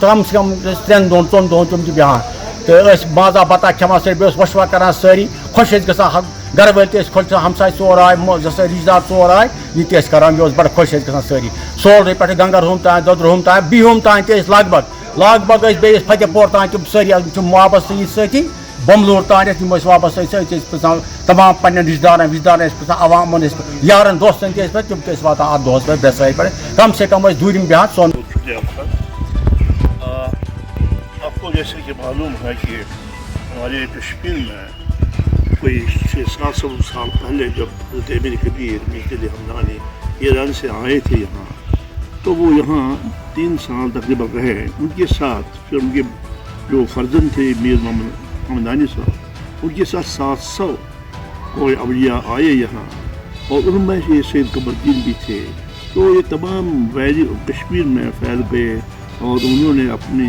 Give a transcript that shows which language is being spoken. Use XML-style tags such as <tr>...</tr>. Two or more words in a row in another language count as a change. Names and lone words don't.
<ks>کم سے کم 3 دۄہن 2 دۄہن تِم تہِ بیٚہوان تہٕ ٲسۍ مازا بتا کھٮ۪وان سٲری بیٚیہِ اوس وۄشوا کران سٲری خۄش ٲسۍ گژھان گرٕ وٲلۍ تہِ ٲسۍ خۄش گژھان ہمساے 4 آے رشتہٕ دار 4 آے یہِ تہِ ٲسۍ کران یہِ اوس بڑٕ خۄش ٲسۍ گژھان سٲری سورُے پٮ۪ٹھٕ گنگرہوم تام دۄدرہوم تام بِہُم تام تہِ ٲسۍ لگ بگ ٲسۍ بیٚیہِ فتح پور تام تِم سٲری تِم واپس یہِ سۭتی بمبلور تام ٲسۍ تِم ٲسۍ واپس أسۍ ٲسۍ پرٛژھان تمام پننٮ۪ن رشتہٕ دارن ٲسۍ پرٛژھان عوامن ٲسۍ یارن دوستن تہِ ٲسۍ پتہٕ تِم تہِ ٲسۍ واتان اتھ دۄہس پٮ۪ٹھ برٛٮ۪سوارِ پٮ۪ٹھ کم سے کم ٲسۍ دوٗرِم بیٚہوان سون</ks> <ur>آپ کو جیسے کہ معلوم ہے کہ ہمارے کشمیر میں کوئی 600-700 سال پہلے جب حضرت امیر کبیر میرزا علی حمدانی ایران سے آئے تھے یہاں تو وہ یہاں 3 سال تقریباً رہے ان کے ساتھ پھر ان کے جو فرزند تھے میر محمد حمدانی صاحب ان کے ساتھ 700 کوئی اولیاء آئے یہاں اور ان میں یہ سید قمر الدین بھی تھے تو یہ تمام ویلی کشمیر میں پھیل گئے اور انہوں نے اپنے</ur>